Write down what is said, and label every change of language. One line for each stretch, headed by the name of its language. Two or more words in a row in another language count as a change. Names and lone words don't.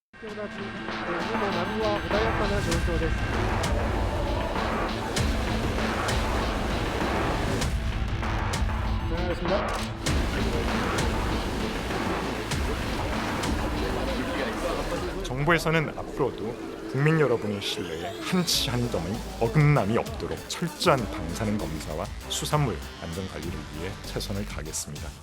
Japanese: 同じ、でも波は穏やかな状況です。お願いします。
Korean: 정부에서는 앞으로도 국민 여러분의 신뢰에 한치 한 점의 어긋남이 없도록 철저한 방사능 검사와 수산물 안전 관리를 위해 최선을 다하겠습니다.